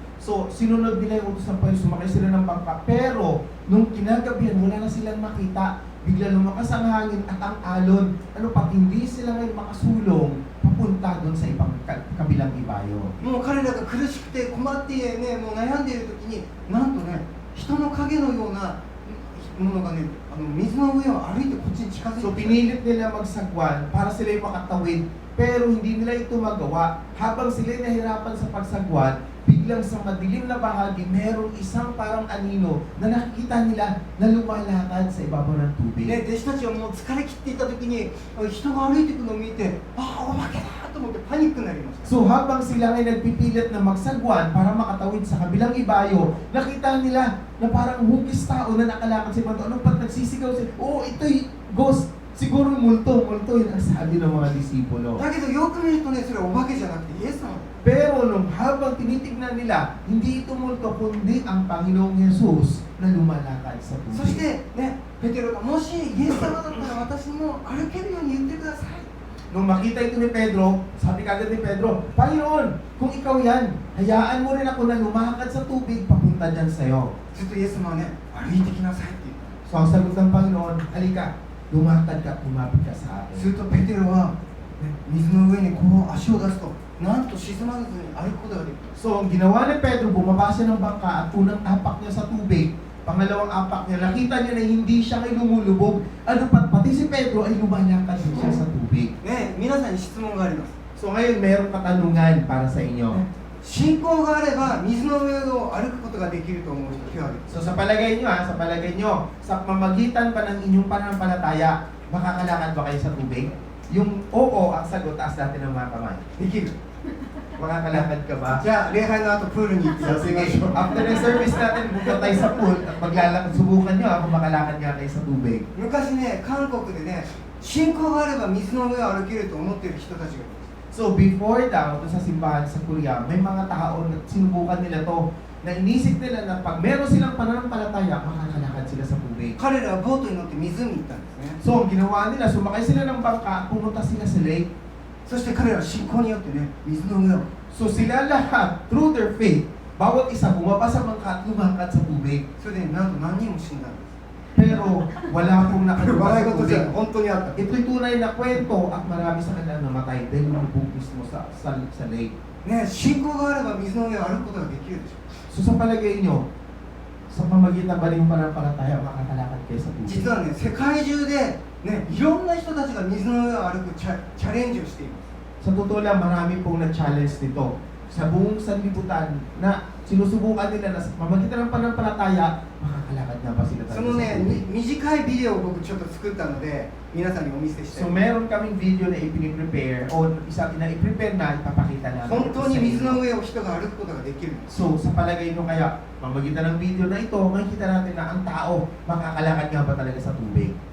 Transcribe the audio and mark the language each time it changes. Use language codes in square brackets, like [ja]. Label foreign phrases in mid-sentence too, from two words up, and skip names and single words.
[tl] So, sinunod nila yung utos ng Panginoon, sumakay sila ng bangka. Pero, nung kinagabihan, wala na silang makita. Bigla lumakas ang hangin at ang alon. Ano pa, hindi sila ngayon makasulong papunta doon sa ibang kabilang ibayo. [ja] もう彼らが苦しくて困ってね、もう悩んでいる時になんとね、人の影のようなものがね、水の上を歩いてこっちに近づいて [tl] So, pinilit nila magsagwan para sila yung makatawid. Pero hindi nila ito magawa. Habang sila nahirapan sa pagsagwan, biglang sa madilim na bahagi, merong isang parang anino na nakikita nila na lumalakad sa ibabaw ng tubig. [ja] ね、弟子たちはもう疲れ切っていた時に人が歩いていくのを見て、ああ、お化けだと思ってパニックになりました。 [tl] So habang sila ay nagpipilit na magsagwan para makatawid sa kabilang ibayo, nakita nila na parang hugis tao na nakalakad sa ibabaw. Ano pa nagsisigaw sila? Oh, ito'y ghost. Siguro multo yun ang sabi ng mga disipulo. [ja] だけどよく見るとね、それはお化けじゃなくてイエス様。 [tl] Pero nung habang tinitignan nila, hindi ito multo kundi ang Panginoong Jesus na lumalakad sa [ja] そし [tl] tubig. [ja] てね、ペテロがもしイエス様だったら私も歩けるように言ってください。 [tl] Nung makita ito ni Pedro, sabi kagad ni Pedro, Panginoon, kung ikaw yan, hayaan mo rin ako na lumakad sa tubig papunta dyan sa'yo. [ja] するとイエス様はね、歩いてきなさいって言った。 [tl] So ang sagot ng Panginoon, halika, lumakad ka, kumapit ka sa [ja] する [tl] akin. [ja] とペテロは、ね、水の上にこう足を出すと、なんと沈まずに歩くことができた。 [tl] So ang ginawa ni Pedro, bumaba siya ng bangka at unang apak niya sa tubig. Pangalawang apak niya, nakita niya na hindi siya ay lumulubog. Ano pa, pati si Pedro ay lumalakad din siya sa tubig. [ja] ね、皆さんに質問があります。 [tl] So ngayon, mayroong katanungan para sa inyo. [ja] 信仰があれば水の上を歩くことができると思う人手を挙げて。 [tl] So sa palagay nyo sa palagay nyo, sa pamamagitan pa ng inyong pananampalataya, makakalakad ba kayo sa tubig? Yung oo, ang sagot, taas natin ng mga kamay. [ja] できる。 [tl] Makakalakad ka ba? [ja] じゃあ礼拝の後プールに行って [tl] So sige, [en] after the service [tl] natin, buka tayo sa pool at maglalakad, subukan nyo kung makalakad nga kayo sa tubig. [ja] 昔ね、韓国でね、信仰があれば水の上を歩けると思っている人たちがいます。 [tl] So before daw, doon sa simbahan sa Korea, may mga tao na sinubukan nila to, na inisip nila na pag meron silang pananampalataya, makakalakad sila sa tubig. [ja] 彼らはボートに乗って湖に行ったんですね。 [tl] So ang ginawa nila, sumakay sila ng bangka, pumunta sila sa lake. [ja] そして彼らは信仰によってね、水の上を [tl] So sila lahat, [en] through their faith, [tl] bawat isa bumaba sa bangka at lumakad sa tubig. [ja] それでなんと何人も死んだんです。 [tl] Pero wala pong [ja] 笑 [tl] nakagawa [ja] い [tl] sa [ja] 事じゃ [tl] tubig. [ja] 本当にあった。 [tl] Ito'y tunay na kwento at marami sa kanila namatay dahil lumubog mismo sa lake. [ja] ね、信仰があれば水の上を歩くことができるでしょ。 [tl] So sa palagay nyo, sa pamagitan ba rin yung pananampalataya, makakalakad kayo sa tubig? [ja] 実はね、世界中で、ね、いろんな人たちが水の上を歩くチャレンジをしています。 [tl] Sa totoo lang, marami pong na-challenge nito. Sa buong sanlibutan na sinusubukan nila na sa pamagitan ng pananampalataya, makakalakad nga ba sila [ja] そ [tl] talaga [ja] の [tl] sa [ja] ね、 [tl] tubig? [ja] 短いビデオを僕ちょっと作ったので、皆さんにお見せしたい。 [tl] So meron kaming video na ipiniprepare o isa na i-prepare na ipapakita namin. [ja] 本当に [tl] sa [ja] 水 [tl] inyo. [ja] の上を人が歩くことができる。 [tl] So sa palagay nyo kaya, pamagitan ng video na ito, makikita natin na ang tao makakalakad nga ba talaga sa tubig.